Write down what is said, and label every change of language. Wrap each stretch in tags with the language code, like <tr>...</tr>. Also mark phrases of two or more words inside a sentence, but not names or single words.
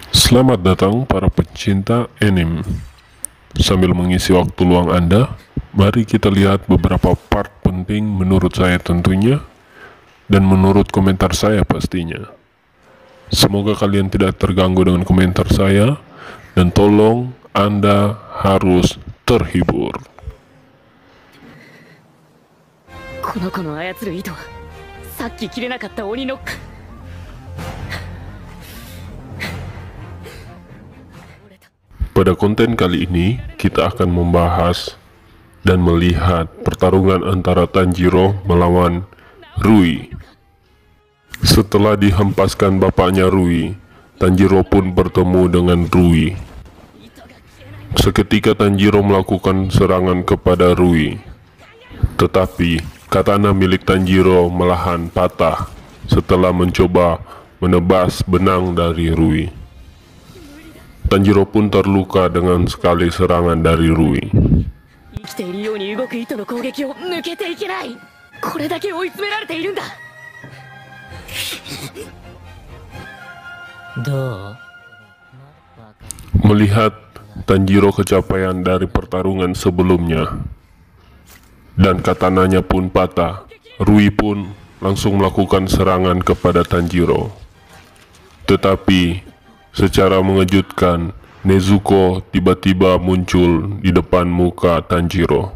<id>Selamat datang para pecinta anime. Sambil mengisi waktu luang Anda, mari kita lihat beberapa part penting menurut saya tentunya, dan menurut komentar saya pastinya. Semoga kalian tidak terganggu dengan komentar saya, dan tolong Anda harus terhibur.</id> <ja>この子の操る糸はさっき切れなかった鬼の</ja> <id>Pada konten kali ini, kita akan membahas dan melihat pertarungan antara Tanjiro melawan Rui. Setelah dihempaskan bapaknya Rui, Tanjiro pun bertemu dengan Rui. Seketika Tanjiro melakukan serangan kepada Rui, tetapi katana milik Tanjiro malahan patah setelah mencoba menebas benang dari Rui. Tanjiro pun terluka dengan sekali serangan dari Rui.</id> <ja>生きているように動く糸の攻撃を抜けていけない。これだけ追い詰められているんだ。どう？</ja> <id>Melihat Tanjiro kecapaian dari pertarungan sebelumnya dan katananya pun patah, Rui pun langsung melakukan serangan kepada Tanjiro. Tetapi secara mengejutkan, Nezuko tiba-tiba muncul di depan muka Tanjiro.</id>